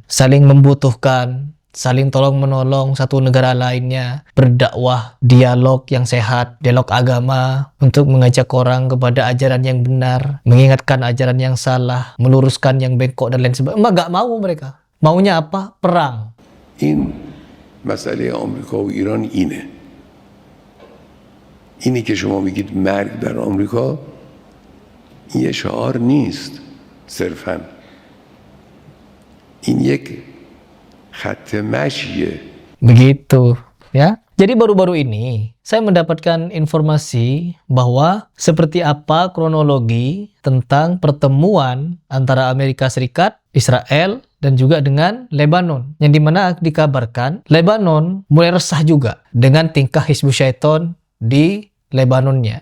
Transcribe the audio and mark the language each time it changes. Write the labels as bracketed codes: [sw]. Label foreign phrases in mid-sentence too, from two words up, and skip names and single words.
[id] Saling membutuhkan, saling tolong-menolong satu negara lainnya, berdakwah, dialog yang sehat, dialog agama, untuk mengajak orang kepada ajaran yang benar, mengingatkan ajaran yang salah, meluruskan yang bengkok dan lain sebagainya. Nggak mau mereka. Maunya apa? Perang. [fa] این مسئله آمریکا و ایران اینی که شما میگید مرگ بر آمریکا، این یه شعار نیست صرفاً، این یک خط مشیه. [id] Begitu ya. Jadi baru-baru ini saya mendapatkan informasi bahwa seperti apa kronologi tentang pertemuan antara Amerika Serikat, Israel, dan juga dengan Lebanon. Yang dimana dikabarkan Lebanon mulai resah juga dengan tingkah Hizbus Syaiton di Lebanonnya.